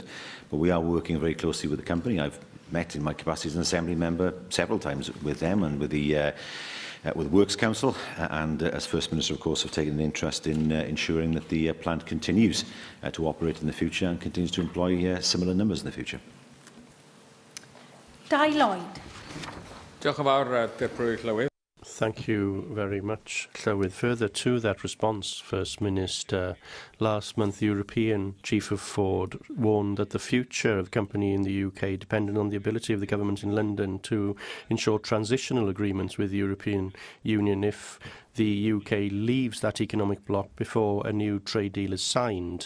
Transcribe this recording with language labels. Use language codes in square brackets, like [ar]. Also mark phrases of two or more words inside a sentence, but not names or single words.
[en] But we are working very closely with the company. I've met in my capacity as an Assembly member several times with them and with the Works Council, and as First Minister, of course, have taken an interest in ensuring that the plant continues to operate in the future and continues to employ similar numbers in the future. Lloyd. [cy] Diolch yn fawr, Prif Llywydd. [en] Thank you very much, Llywydd. Further to that response, First Minister, last month the European Chief of Ford warned that the future of the company in the UK depended on the ability of the government in London to ensure transitional agreements with the European Union if the UK leaves that economic bloc before a new trade deal is signed.